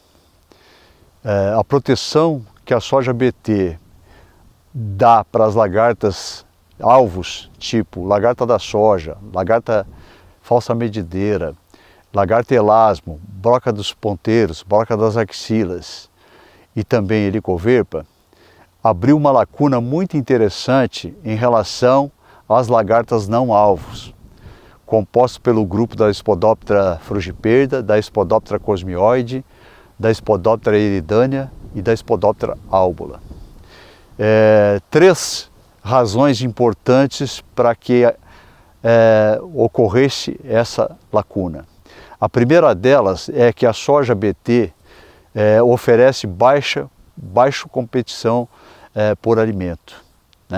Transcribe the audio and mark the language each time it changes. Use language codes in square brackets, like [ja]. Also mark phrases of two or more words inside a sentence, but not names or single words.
[pt] A proteção que a soja BT dá para as lagartas alvos, tipo lagarta da soja, lagarta falsa medideira, lagarta elasmo, broca dos ponteiros, broca das axilas e também helicoverpa, abriu uma lacuna muito interessante em relação às lagartas não alvos. composto pelo grupo da Spodoptera frugiperda, da Spodoptera cosmioide, da Spodoptera eridânea e da Spodoptera albula. Três razões importantes para que ocorresse essa lacuna. A primeira delas é que a soja BT oferece baixa competição por alimento, né?